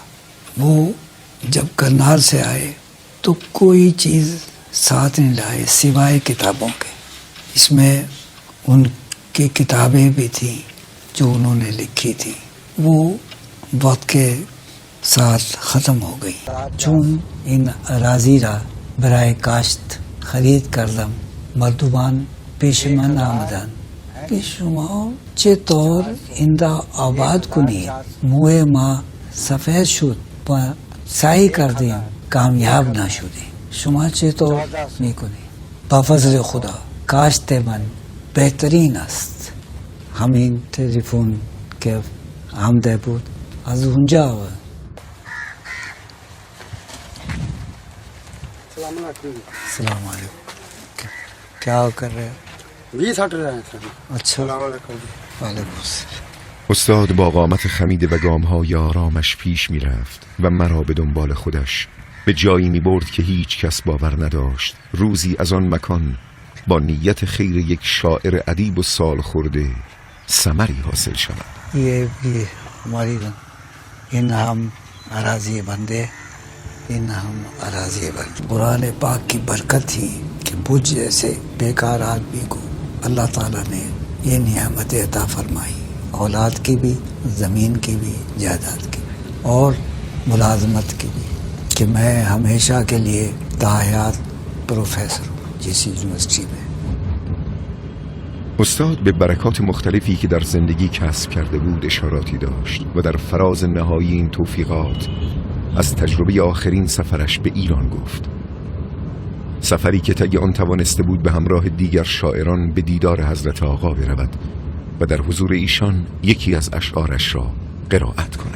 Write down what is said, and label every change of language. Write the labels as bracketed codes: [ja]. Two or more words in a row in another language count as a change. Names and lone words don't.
[ur] وہ جب کرنال سے آئے تو کوئی چیز ساتھ نہیں لائے سوائے کتابوں کے. اس میں ان کی کتابیں بھی تھیں جو انہوں نے لکھی تھیں. وہ وقت کے ساتھ ختم ہو گئی. [fa] چون این اراضی را برای کاشت خرید کردم مردمان پیش من آمدند که شما چطور این را آباد کنید. موی ما سفید شد و سعی کردیم کامیاب نشدیم. شما چطور میکنید؟ با فضل خدا کاشت من بهترین است. همین تلفن که آمده بود از اونجا آورد. [ar] السلام علیکم. [ur] کیا کر رہے ہیں؟ 20 ہٹ رہے ہیں. اچھا. [ar] وعلیکم السلام. [fa] استاد با قامت خمیده و گام‌های آرامش پیش می‌رفت و مرا به دنبال خودش به جایی می‌برد که هیچ کس باور نداشت روزی از آن مکان با نیت خیر یک شاعر ادیب و سال خورده ثمری حاصل شود. [ur] یہ بھی ہماری ان ہم اراضی بندے ان ہم اراضی بندے. قرآن پاک کی برکت تھی کہ مجھ جیسے بیکار آدمی کو اللہ تعالیٰ نے یہ نعمت عطا فرمائی. اولاد کی بھی زمین کی بھی جائیداد کی بھی اور ملازمت کی بھی کہ میں ہمیشہ کے لیے تاحیات پروفیسر ہوں جس یونیورسٹی میں. [fa] استاد به برکات مختلفی که در زندگی کسب کرده بود اشاراتی داشت و در فراز نهایی این توفیقات از تجربه آخرین سفرش به ایران گفت. سفری که طی آن توانسته بود به همراه دیگر شاعران به دیدار حضرت آقا برود و در حضور ایشان یکی از اشعارش را قرائت کند.